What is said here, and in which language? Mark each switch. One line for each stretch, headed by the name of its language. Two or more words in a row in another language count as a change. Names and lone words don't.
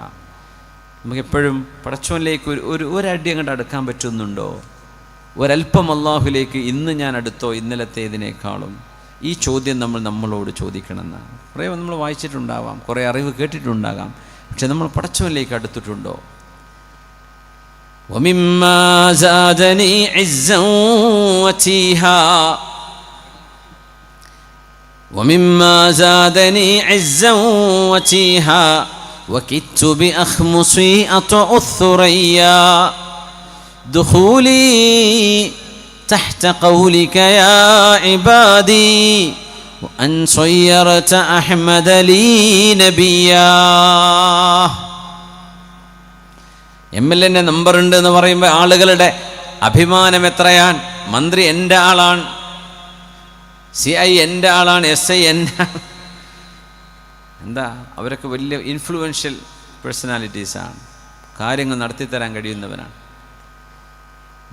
Malayalam: നമുക്കെപ്പോഴും പടച്ചോനിലേക്ക് ഒരടി അങ്ങോട്ട് അടുക്കാൻ പറ്റുന്നുണ്ടോ? ഒരൽപ്പം അല്ലാഹുവിലേക്ക് ഇന്ന് ഞാൻ അടുത്തോ ഇന്നലത്തേതിനേക്കാളും? ഈ ചോദ്യം നമ്മളോട് ചോദിക്കണമെന്നാണ്. കുറേ നമ്മൾ വായിച്ചിട്ടുണ്ടാവാം, കുറേ അറിവ് കേട്ടിട്ടുണ്ടാകാം, പക്ഷെ നമ്മൾ പടച്ചവനിലേക്ക് അടുത്തിട്ടുണ്ടോ?
Arabic: وَمِمَّا زَادَنِي عِزًّا وَتِيهًا وَمِمَّا زَادَنِي عِزًّا وَتِيهًا وَكِدتُّ بِأَخْمُصِي أَطْأُ الثُّرَيَّا دُخُولِي تحت قولك يا عبادي وأن صيرت أحمد لي نبيا.
Malayalam: MLN നമ്പർ ഉണ്ട് എന്ന് പറയുമ്പോൾ ആളുകളുടെ അഭിമാനം എത്രയാൻ. മന്ത്രി എൻ്റെ ആളാണ്, CI എൻ്റെ ആളാണ്, SI എൻ്റെ. എന്താ, അവരൊക്കെ വലിയ
English: influential personalities,
Malayalam: കാര്യങ്ങൾ നടത്തിത്തരാൻ കഴിയുന്നവനാണ്.